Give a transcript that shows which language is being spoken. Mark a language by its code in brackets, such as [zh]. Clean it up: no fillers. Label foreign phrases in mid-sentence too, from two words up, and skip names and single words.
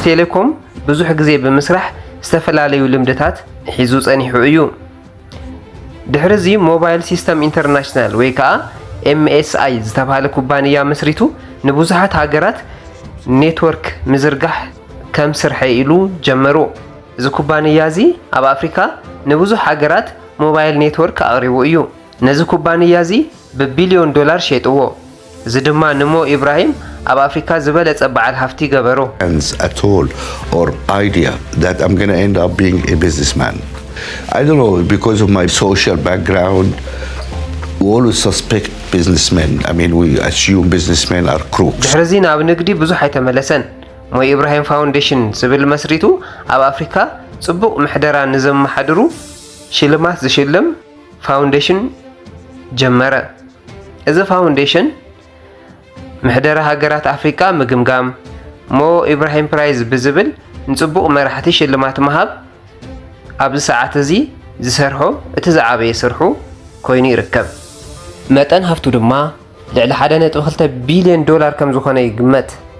[ti] ቴሌኮም ብዙሕ ግዜ ብምስራሕ ዝተፈላለዩ ልምድታት ሒዙ ጸኒሑ እዩ። ድሕሪዚ ሞባይል ሲስተም ኢንተርናሽናል ወይ ከዓ MSI ዝተባሃለ ኩባንያ መስሪቱ ንብዙሓት ሃገራት ኔትወርክ ምዝርጋሕ ከም ስርሐ ኢሉ ጀመሩ። እዚ ኩባንያ እዚ ኣብ ኣፍሪካ ንብዙሕ ሃገራት ሞባይል ኔትወርክ ኣቕሪቡ እዩ። ነዚ ኩባንያ እዚ ብቢልዮን ዶላር ሸይጥዎ። እዚ ድማ ንሞ ኢብራሂም ኣብ ኣፍሪካ ዝበለጸ በዓል ሃፍቲ ገበሮ። [en] at all or idea that I'm going to end up being a businessman. I don't know, because of my social background, we always suspect businessmen. I mean, we assume businessmen are crooks. [ti] ድሕሪዚ ናብ ንግዲ ብዙሕ ኣይተመለሰን። ሞ ኢብራሂም ፋውንዴሽን ዝብል መስሪቱ ኣብ ኣፍሪካ ጽቡቕ ምሕደራ ንዘመሓድሩ ሽልማት ዝሽልም ፋውንዴሽን ጀመረ። እዚ ፋውንዴሽን ምሕደራ ሃገራት ኣፍሪካ ምግምጋም ሞ ኢብራሂም ፕራይዝ ብዝብል ንጽቡቕ መራሕቲ ሽልማት መሃብ ኣብዚ ሰዓት እዚ ዝሰርሖ እቲ ዝዓበየ ስርሑ ኮይኑ ይርከብ። መጠን ሃፍቱ ድማ ልዕሊ 1.2 ቢልዮን ዶላር ከም ዝኾነ ይግመት።